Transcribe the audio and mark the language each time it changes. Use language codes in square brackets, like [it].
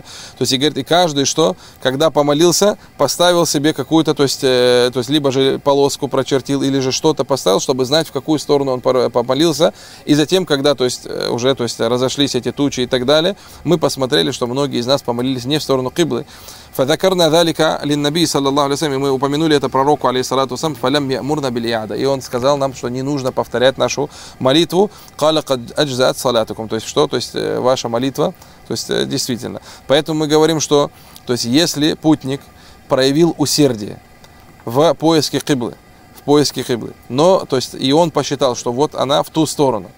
[ru] То есть и говорит, и каждый что, когда помолился, поставил себе какую-то, то есть либо же полоску прочертил или же что-то поставил, чтобы знать, в какую сторону он помолился, и затем, когда, то есть уже, то есть разошлись эти тучи и так далее, мы посмотрели, что многие из нас помолились не в сторону кыблы. [ar] فذكرنا ذلك للنبي صلى الله عليه وسلم. [ru] Мы упомянули это пророку алейхиссалату вассалям, [ar] فلم يأمرنا بالإعادة. [ru] И он сказал нам, что не нужно повторять нашу молитву. [ar] قال قد أجزأت صلاتكم. [ru] То есть что? То есть ваша молитва, то есть действительно. Поэтому мы говорим, что, то есть если путник проявил усердие в поиске кыблы, но, то есть и он посчитал, что вот она в ту сторону.